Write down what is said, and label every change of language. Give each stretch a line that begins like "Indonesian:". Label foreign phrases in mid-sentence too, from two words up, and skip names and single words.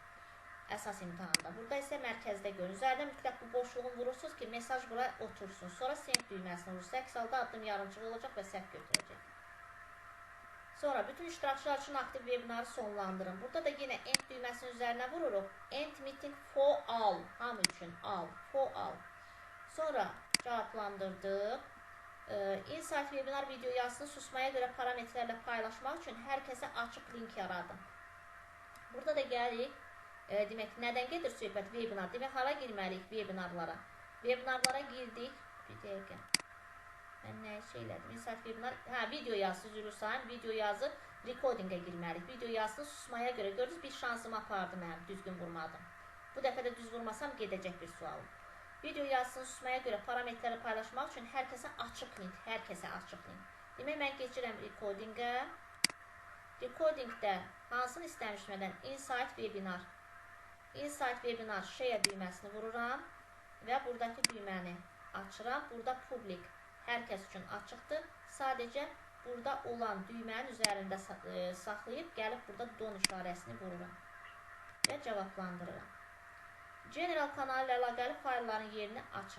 Azerbaijani: Əsas imtahanda. Burada isə mərkəzdə görün. Üzərində mütləq bu boşluğunu vurursunuz ki, mesaj bura otursun. Sonra send düyməsini vurursunuz. Əks halda addım yarımçıq olacaq və səhv götürəcək. Sonra bütün iştirakçılar üçün aktiv webinarı sonlandırın. Burada da yenə end düyməsinin üzərinə vururuq.
English: End meeting for all.
Azerbaijani: Hamı üçün all.
English: For all.
Azerbaijani: Sonra cavablandırdıq. Insight webinar video yazısını susmaya görə parametrlərlə paylaşmaq üçün hər kəsə açıq link yaradın. Burada da gəlirik. Demək, nədən gedir söhbət? Webinar. Demək, hara girməliyik webinarlara? Webinarlara girdik. Bir dəqiqə. Mən nə şeylədim? Insight webinar. Video yazısı üzülürsən. Video yazı recordingə girməliyik. Video yazısını susmaya görə. Görürüz, bir şansımı apardı mənim. Düzgün vurmadım. Bu dəfə də düz vurmasam gedəcək bir sualım. Video yazısını susmaya görə parametrləri paylaşmaq üçün hər kəsə açıq link. Hər kəsə açıq link. Demək, mən keçirəm recordingə. Recordingdə hansını istəmişmədən Insight webinar. Insight webinar share düyməsini vururam və buradakı düyməni açıram. Burada public hər kəs üçün açıqdır. Sadəcə burada olan düymənin üzərində saxlayıb gəlib burada don işarəsini vururam və cavablandırıram. General kanalı ilə əlaqəli faylların yerini açın.